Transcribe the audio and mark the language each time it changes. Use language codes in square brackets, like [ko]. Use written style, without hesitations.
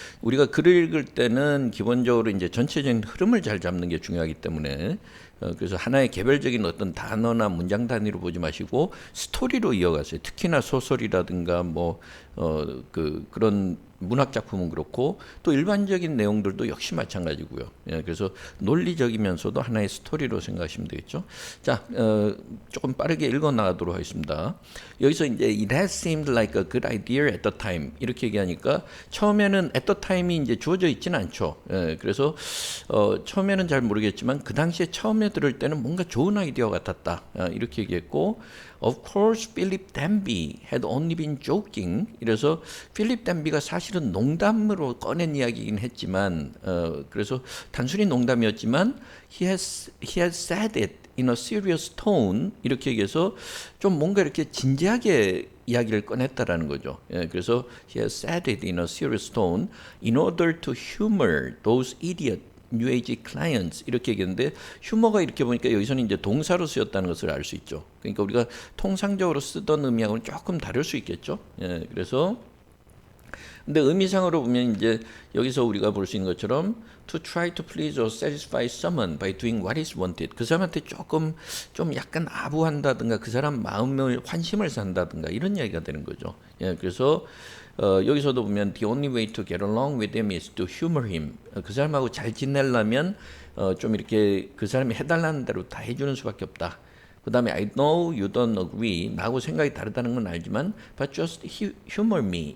[ko] 우리가 글을 읽을 때는 기본적으로 이제 전체적인 흐름을 잘 잡는 게 중요하기 때문에 그래서 하나의 개별적인 어떤 단어나 문장 단위로 보지 마시고 스토리로 이어가세요. 특히나 소설이라든가 뭐 그런 문학 작품은 그렇고 또 일반적인 내용들도 역시 마찬가지고요. 그래서 논리적이면서도 하나의 스토리로 생각하시면 되겠죠. 자, 조금 빠르게 읽어 나가도록 하겠습니다. 여기서 이제 [en] it has seemed like a good idea at the time [ko] 이렇게 얘기하니까 처음에는 at the time이 이제 주어져 있지는 않죠. 그래서 처음에는 잘 모르겠지만 그 당시에 처음에 들을 때는 뭔가 좋은 아이디어 같았다 이렇게 얘기했고. [en] Of course, Philip Danby had only been joking. [ko] 이래서 필립 댄비가 사실은 농담으로 꺼낸 이야기이긴 했지만, 그래서 단순히 농담이었지만, [en] he has said it in a serious tone. [ko] 이렇게 얘기해서 좀 뭔가 이렇게 진지하게 이야기를 꺼냈다라는 거죠. 그래서 [en] he has said it in a serious tone in order to humor those idiot New Age clients [ko] 이렇게 얘기했는데 휴머가 이렇게 보니까 여기서는 이제 동사로 쓰였다는 것을 알 수 있죠. 그러니까 우리가 통상적으로 쓰던 의미하고는 조금 다를 수 있겠죠. 그래서 근데 의미상으로 보면 이제 여기서 우리가 볼 수 있는 것처럼 [en] to try to please or satisfy someone by doing what is wanted. [ko] 그 사람한테 조금 좀 약간 아부한다든가 그 사람 마음을 환심을 산다든가 이런 이야기가 되는 거죠. 그래서 여기서도 보면 [en] the only way to get along with him is to humor him. [ko] 그 사람하고 잘 지내려면 좀 이렇게 그 사람이 해달라는 대로 다 해주는 수밖에 없다. 그 다음에 [en] I know you don't agree. [ko] 나하고 생각이 다르다는 건 알지만 [en] but just humor me.